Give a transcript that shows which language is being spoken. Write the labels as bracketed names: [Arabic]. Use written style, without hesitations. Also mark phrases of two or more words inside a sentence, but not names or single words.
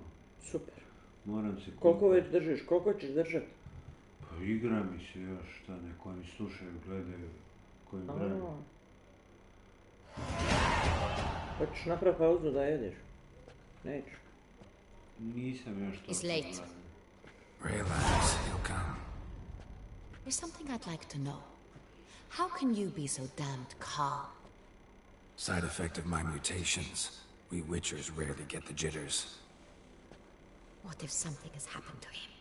[Bosnian] Super. Moram se... Koliko već držiš? Koliko ćeš držati? Pa igra mi se još, šta neko mi slušaju, gledaju, koji brani. Hoćeš napraviti pauzu da jedeš? Neću. Nisam još to... [English] It's late. Relax, he'll come. There's something I'd like to know. How can you be so damned calm? Side effect of my mutations. We Witchers rarely get the jitters. What if something has happened to him?